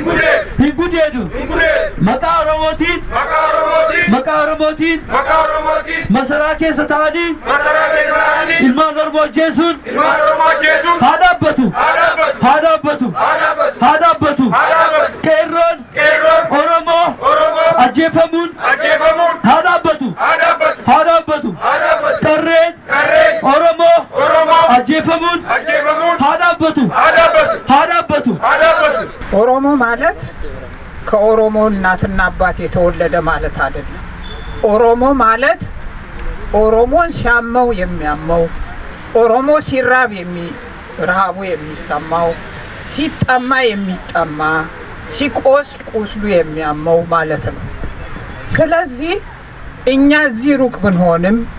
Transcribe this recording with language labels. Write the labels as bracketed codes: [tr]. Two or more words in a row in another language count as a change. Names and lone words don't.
[om] maqaa oromootiin masaraa keessa ta'anii ilmaan oromoo ajjeesuun haa dhaabbatu qeerroon oromoo ajjeefamuun haa dhaabbatu qarreen oromoo ajjeefamuun haa dhaabbatu [am] ኦሮሞ ማለት ከኦሮሞ እናትና አባት የተወለደ ማለት አይደለም። ኦሮሞ ማለት ኦሮሞን ሲያመው የሚያመው ኦሮሞ ሲራብ ረሃቡ የሚሰማው ሲጠማ የሚጠማ ሲቆስል ቁስሉ የሚያመው ማለት ነው። ስለዚህ እኛ እዚህ ሩቅ ብንሆንም